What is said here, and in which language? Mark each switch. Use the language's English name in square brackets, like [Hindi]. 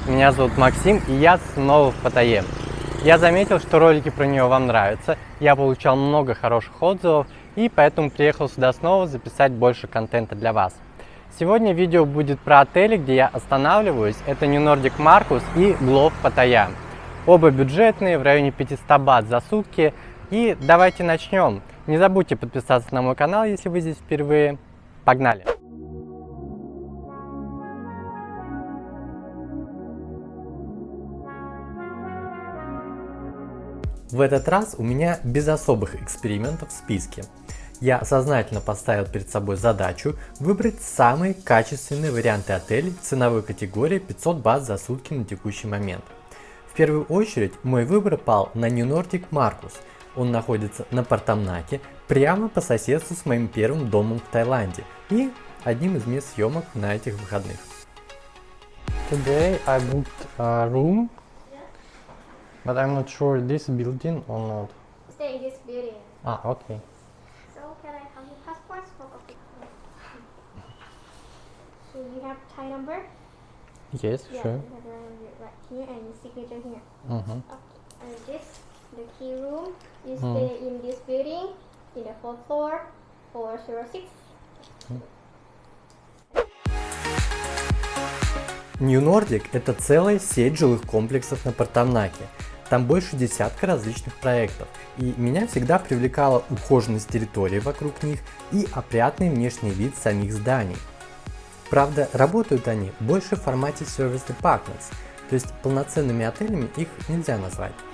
[Russian] Меня зовут Максим, и я снова в Паттайе. Я заметил, что ролики про нее вам нравятся, я получал много хороших отзывов, и поэтому приехал сюда снова записать больше контента для вас. Сегодня видео будет про отели, где я останавливаюсь. Это New Nordic Marcus и Glow Паттайя. Оба бюджетные, в районе 500 бат за сутки. И давайте начнем. Не забудьте подписаться на мой канал, если вы здесь впервые. Погнали! В этот раз у меня без особых экспериментов в списке. Я сознательно поставил перед собой задачу выбрать самые качественные варианты отелей ценовой категории 500 бат за сутки на текущий момент. В первую очередь мой выбор пал на New Nordic Marcus. Он находится на Портамнаке, прямо по соседству с моим первым домом в Таиланде и одним из мест съемок на этих выходных. [English] Today I booked a room. But I'm not sure this building or not. Stay in this building. Ah, okay. So can I have your passports for copy? So you have Thai number? Yes, Yeah, sure. you have your number right here and your signature here. Mm-hmm. Okay. And this, the key room. You stay in this building, in the 4th floor, 406. [Russian] New Nordic – это целая сеть жилых комплексов на Портамнаке. Там больше десятка различных проектов, и меня всегда привлекала ухоженность территории вокруг них и опрятный внешний вид самих зданий. Правда, работают они больше в формате Service Departments, то есть полноценными отелями их нельзя назвать.